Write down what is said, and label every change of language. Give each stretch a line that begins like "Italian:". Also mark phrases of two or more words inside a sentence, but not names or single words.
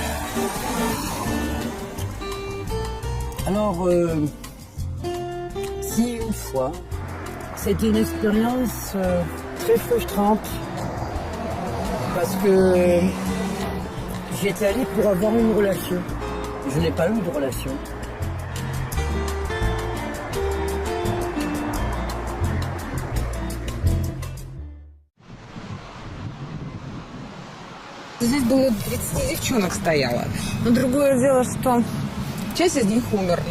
French: Alors, si une fois, c'était une expérience très frustrante parce que j'étais allé pour avoir une relation. Je n'ai pas eu de relation.
Russian: Здесь было 30 девчонок стояло. Но другое дело, что часть из них умерли.